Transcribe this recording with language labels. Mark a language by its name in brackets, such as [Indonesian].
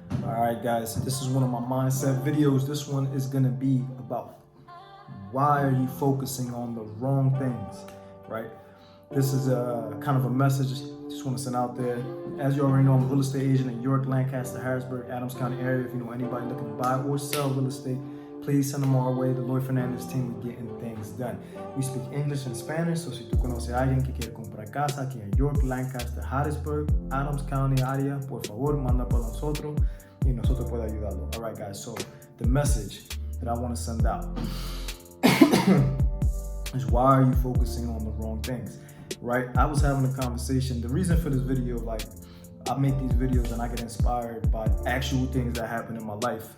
[English] Alright guys, this is one of my mindset videos. This one is going to be about why are you focusing on the wrong things, right? This is a kind of a message just want to send out there. As you already know, I'm a real estate agent in York, Lancaster, Harrisburg, Adams County area. If you know anybody looking to buy or sell real estate, please send them our way. The Lloyd Fernandez team, we're getting things done. We speak English and Spanish, so [Spanish] si tú conoces a alguien que quiere comprar casa aquí en York, Lancaster, Harrisburg, Adams County area, por favor, manda por nosotros y nosotros podemos ayudarlo. [English] All right, guys, so the message that I want to send out is why are you focusing on the wrong things, right? I was having a conversation. The reason for this video, like, I make these videos and I get inspired by actual things that happen in my life.